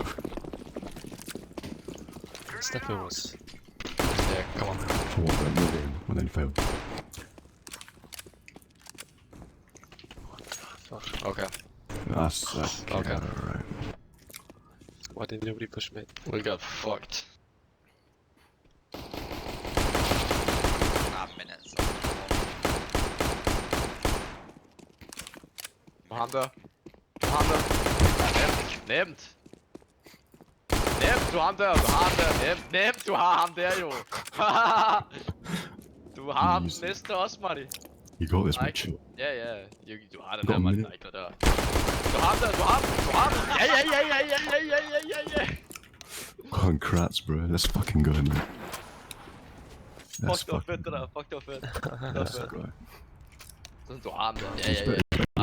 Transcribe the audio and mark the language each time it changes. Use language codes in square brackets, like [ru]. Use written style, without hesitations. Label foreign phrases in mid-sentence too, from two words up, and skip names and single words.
[en] Step forwards. There, come on. For what? Then you're in, and then fail. Okay, That's Okay. Alright. Why didn't nobody push me? we got fucked. [da] Men altså. På ham der. På ham der. Nemt. Nemt, du har ham der, du har ham der. Nemt, du har ham der jo. Du har ham [en] Easy. [da] næste også, Marty. [en] You got this, [da] Nej. [en] mate. Chill. [da] Ja, du har den Gå der, med Marty, det. der er ikke noget der. Du har ham der, du har ham. Ja. [en] Congrats, bro. Let's fucking go, man. Let's Fuck, [da] det var fucking fedt det der, fuck, det var fedt. Det var [en] Let's [da] fedt. [en] go. [da] Sådan, du har ham der. [en] It's better